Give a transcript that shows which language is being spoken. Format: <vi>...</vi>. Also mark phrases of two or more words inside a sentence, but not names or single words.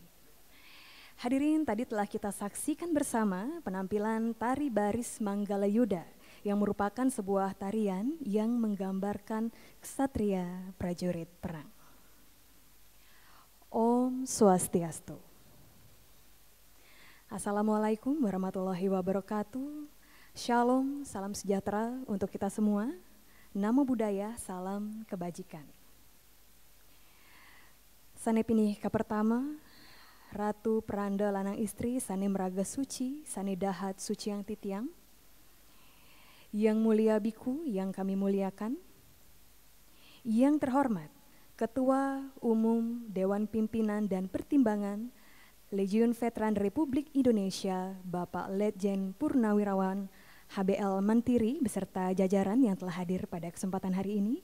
<id>Hadirin, tadi telah kita saksikan bersama penampilan tari baris Manggala Yuda yang merupakan sebuah tarian yang menggambarkan ksatria prajurit perang.</id> <sa>Om Swastiastu.</sa> <ar>Assalamualaikum warahmatullahi wabarakatuh.</ar> <id>Shalom, salam sejahtera untuk kita semua.</id> <pi>Namo Buddhaya,</pi> <id>salam kebajikan.</id> <ban>Sane pinih ka pertama, Ratu Peranda lanang istri sane meraga suci, sane dahat suci yang titiang.</ban> <id>Yang mulia biku yang kami muliakan. Yang terhormat, Ketua Umum Dewan Pimpinan dan Pertimbangan Legiun Veteran Republik Indonesia, Bapak Letjen Purnawirawan HBL Mantiri beserta jajaran yang telah hadir pada kesempatan hari ini.</id>